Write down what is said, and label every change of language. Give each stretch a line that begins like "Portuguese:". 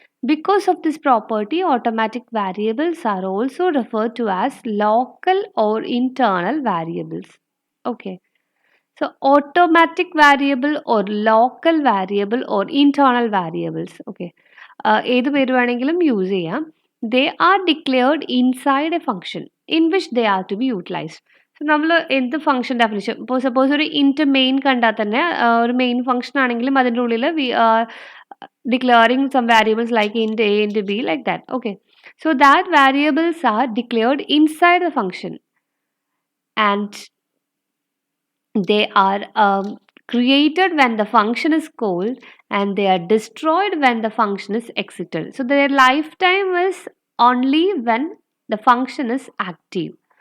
English: Because of this property, automatic variables are also referred to as local or internal variables. Okay. So automatic variable or local variable or internal variables. Okay.
Malayalam: ഏത് പേര് വേണമെങ്കിലും use ചെയ്യാം.
English: They are declared inside a function in which they are to be utilized.
Malayalam: So നമ്മൾ എന്ത് function definition, ഇപ്പോൾ suppose ഒരു ഇൻറ്റ് main കണ്ടാൽ തന്നെ ഒരു മെയിൻ ഫംഗ്ഷൻ ആണെങ്കിലും അതിൻ്റെ ഉള്ളിൽ
English: We declaring some variables like int a, int b, like that. Okay, so that variables are declared inside the function, and they are created when the function is called, and they are destroyed when the function is exited. So their lifetime is only when the function is active.